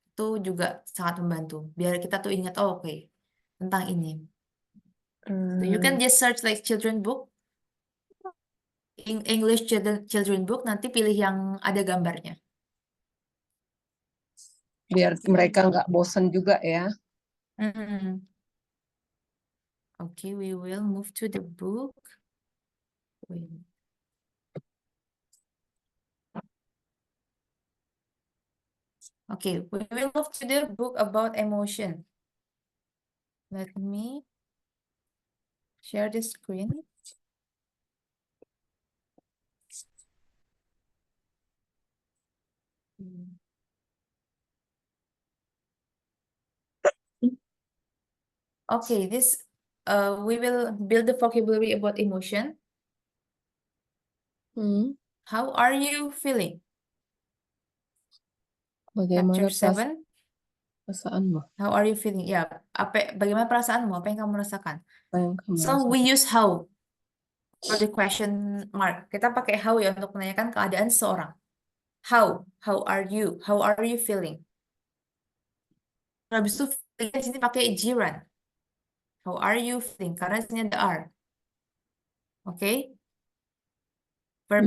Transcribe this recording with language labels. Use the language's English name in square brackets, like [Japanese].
[Indonesian] Itu juga sangat membantu. Biar kita tuh ingat oh oke tentang ini. [English] So you Hmm, can just search like children book, English children book, [Indonesian] nanti pilih yang ada gambarnya. biar mereka nggak bosan juga ya. Mm-mm. [English] Okay, we will move to the book. Wait. Okay, we will move to the book about emotion. Let me share the screen. Okay, this we will build the vocabulary about emotion. Hmm, How are you feeling? [Indonesian] bagaimana [English] Chapter 7. [Indonesian] perasaanmu? [English] How are you feeling? [Indonesian] Ya, bagaimana perasaanmu? Apa yang kamu rasakan? Apa yang kamu [English] So we [Indonesian] rasakan? [English] use how for the question mark. [Indonesian] Kita pakai how ya untuk menanyakan keadaan seseorang. [English] How are you? How are you feeling? [Indonesian] Habis itu feeling di sini pakai jiran. [English] How are you feeling? [Indonesian] Karena di sini ada are. [English] Oke? Verb